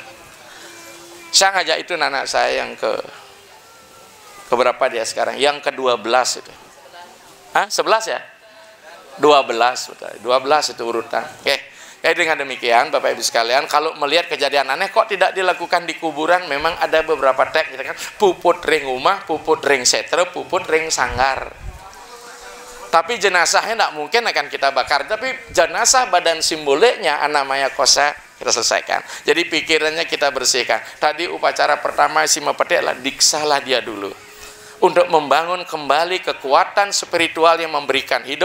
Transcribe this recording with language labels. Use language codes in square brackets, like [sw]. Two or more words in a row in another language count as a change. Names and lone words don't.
[id] Saya ngajak itu anak saya yang keberapa dia sekarang? Yang ke-12 itu. Hah? 11 ya? 12 betul. 12 itu urutan. Oke. Dengan demikian Bapak Ibu sekalian, kalau melihat kejadian aneh kok tidak dilakukan di kuburan, memang ada beberapa teks gitu kan. [ban] Puput ring umah, puput ring setre, puput ring sanggar. [id] Tapi jenazahnya tidak mungkin akan kita bakar. Tapi jenazah badan simboliknya anamaya kosa kita selesaikan. Jadi pikirannya kita bersihkan. Tadi upacara pertama Simapati adalah diksalah dia dulu. Untuk membangun kembali kekuatan spiritual yang memberikan hidup.